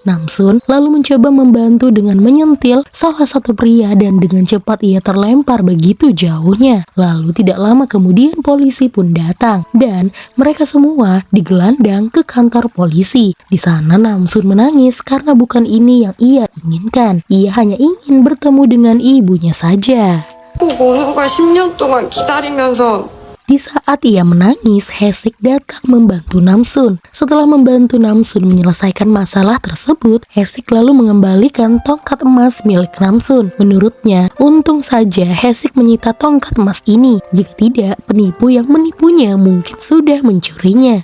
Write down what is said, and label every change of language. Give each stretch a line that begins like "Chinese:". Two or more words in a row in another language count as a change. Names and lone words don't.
Indonesian: Namsun lalu mencoba membantu dengan menyentil salah satu pria dan dengan cepat ia terlempar begitu jauhnya. Lalu tidak lama kemudian polisi pun datang dan mereka semua digelandang ke kantor polisi. Di sana Namsun menangis karena bukan ini yang ia inginkan. Ia hanya ingin bertemu dengan ibunya saja.
Korean: 꼭 오는 걸 10년 동안 기다리면서
Indonesian: Di saat ia menangis, Haesik datang membantu Namsun. Setelah membantu Namsun menyelesaikan masalah tersebut, Haesik lalu mengembalikan tongkat emas milik Namsun. Menurutnya, untung saja Haesik menyita tongkat emas ini. Jika tidak, penipu yang menipunya mungkin sudah mencurinya.